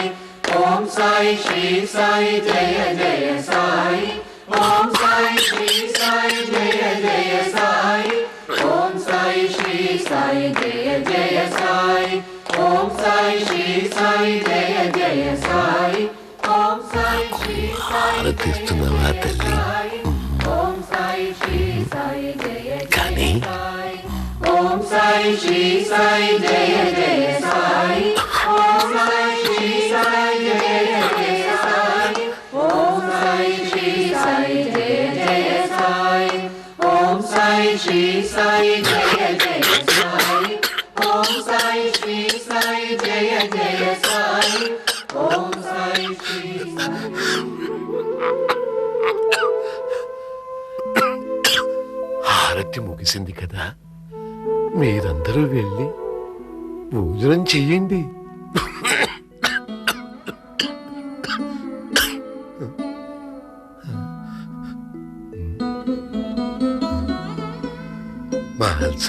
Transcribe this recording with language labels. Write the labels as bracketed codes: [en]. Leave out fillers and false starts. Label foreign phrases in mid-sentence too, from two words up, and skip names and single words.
[hi] ओम साई श्री साई जय जय साई। ओम साई श्री साई जय जय साई। ओम साई श्री साई जय जय साई। ओम साई श्री साई जय जय साई। ओम साई श्री साई [te] ఆరాధిస్తున్నావా తల్లి? [hi] ओम साई श्री साई जय जय साई। ओम साई श्री साई जय जय साई। ओम साई श्री साई जय जय साई। ओम साई श्री साई जय जय साई। ओम साई श्री साई जय जय साई। ओम साई श्री साई जय जय साई। ओम साई श्री [te] హారతి ముగిసింది కదా, మీరందరూ వెళ్ళి భోజనం చెయ్యండి. మహల్సా